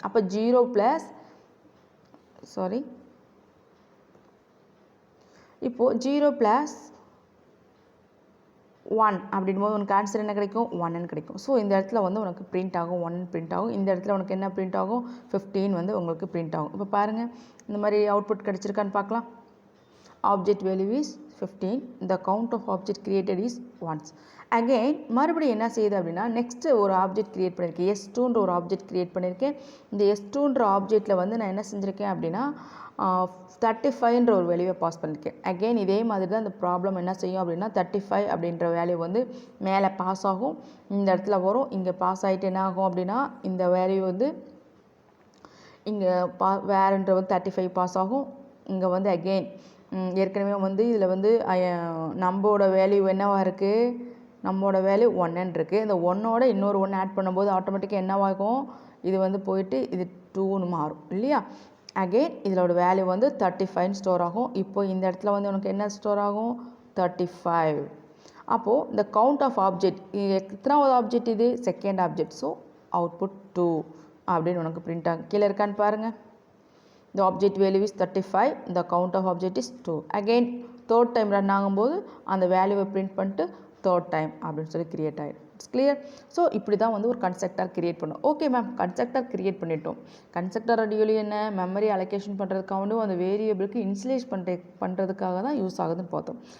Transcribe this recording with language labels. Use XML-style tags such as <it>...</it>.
<ta>அப்போ 0 ப்ளஸ் இப்போது 0 ப்ளஸ் 1 அப்படின்போது உனக்கு ஆன்சர் என்ன கிடைக்கும் 1ன்னு கிடைக்கும். ஸோ இந்த இடத்துல வந்து உனக்கு பிரிண்ட் ஆகும் 1 பிரிண்ட் ஆகும். இந்த இடத்துல உனக்கு என்ன பிரிண்ட் ஆகும் 15 வந்து உங்களுக்கு பிரிண்ட் ஆகும். இப்போ பாருங்கள் இந்த மாதிரி அவுட்புட் கிடச்சிருக்கான்னு பார்க்கலாம்.</ta> <en>Object value is 15, the count of object created is once.</en> <ta>Again மறுபடியும் என்ன செய்யுது அப்படின்னா நெக்ஸ்ட்டு ஒரு ஆப்ஜெக்ட் க்ரியேட் பண்ணியிருக்கேன், S2ன்ற ஒரு ஆப்ஜெக்ட் க்ரியேட் பண்ணியிருக்கேன். இந்த S2ன்ற ஆப்ஜெக்டில் வந்து நான் என்ன செஞ்சுருக்கேன் அப்படின்னா 35ன்ற ஒரு வேல்யூவை பாஸ் பண்ணியிருக்கேன். அகெயின் இதே மாதிரி தான் இந்த ப்ராப்ளம் என்ன செய்யும் அப்படின்னா 35 அப்படின்ற வேல்யூ வந்து மேலே பாஸ் ஆகும், இந்த இடத்துல வரும், இங்கே பாஸ் ஆகிட்டு என்ன ஆகும் அப்படின்னா இந்த வேல்யூ வந்து இங்கே வேறுன்ற வந்து 35 பாஸ் ஆகும். இங்கே வந்து அகெயின் ஏற்கனவே வந்து இதில் வந்து நம்மளோட வேல்யூ என்னவாக இருக்குது, நம்மளோட வேல்யூ 1ன்னு இருக்குது. இந்த 1ஓட இன்னொரு 1 ஆட் பண்ணும்போது ஆட்டோமேட்டிக்காக என்னவாகும், இது வந்து போயிட்டு இது 2ன்னு மாறும் இல்லையா. அகெயின் இதோட வேல்யூ வந்து 35 ஸ்டோர் ஆகும். இப்போ இந்த இடத்துல வந்து உனக்கு என்ன ஸ்டோர் ஆகும் 35. அப்போது இந்த கவுண்ட் ஆஃப் ஆப்ஜெக்ட் எத்தனாவது ஆப்ஜெக்ட் இது செகண்ட் ஆப்ஜெக்ட். ஸோ அவுட்புட் 2 அப்படின்னு உனக்கு பிரிண்ட் ஆகும். கீழே இருக்கான்னு பாருங்கள்.</ta> <en>The object value is 35, the count of object is 2. Again third time run</en> <ta>ஆகும்போது அந்த வேல்யூவை பிரிண்ட் பண்ணிட்டு தேர்ட் டைம் அப்படின்னு சொல்லி கிரியேட் ஆகிடும்.</ta> <en>It's clear.</en> <ta>ஸோ இப்படி தான் வந்து ஒரு கன்ஸ்ட்ரக்டர் கிரியேட் பண்ணும். ஓகே மேம், கன்ஸ்ட்ரக்டர் கிரியேட் பண்ணிட்டோம். கன்ஸ்ட்ரக்டர் அடிக்கடி என்ன மெமரி அலோகேஷன் பண்ணுறதுக்காக வந்து அந்த வேரியபிளுக்கு இன்ஸ்லேஸ் பண்ணுறதுக்காக தான் யூஸ் ஆகுதுன்னு பார்த்தோம்.</ta>